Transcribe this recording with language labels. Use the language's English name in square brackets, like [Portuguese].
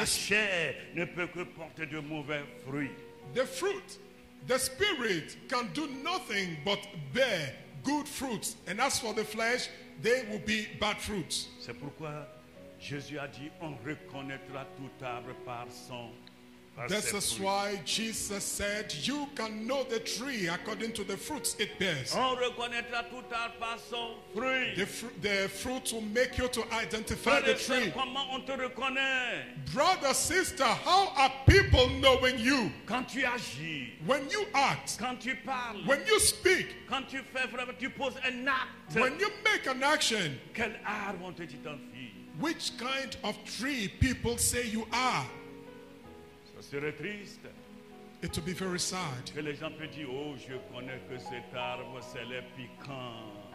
[English] Yes. [French] chair ne peut que porter de mauvais fruits. [English] The fruit, the Spirit can do nothing but bear good fruits. And as for the flesh, they will be bad fruits. [French] C'est pourquoi Jésus a dit on reconnaîtra tout arbre par [English] This [French] ses [English] is [French] fruits. [English] why Jesus said, you can know the tree according to the fruits it bears. [French] On reconnaîtra tout arbre par son fruit. [English] The fruit will make you to identify [French] Frère [English] the [French] et sœur, [English] tree. [French] comment on te reconnaît? [English] Brother, sister, how are people knowing you? [French] Quand tu agis, [English] When you act, [French] quand tu parles, [English] when you speak, [French] quand tu fais vraiment, tu poses un acte. [English] when you make an action, [French] Quel arbre on te identifie? [English] which kind of tree people say you are? [French] Ça serait triste [English] It will be very sad [French] que les gens te disent oh je connais que cet arbre c'est le piquant.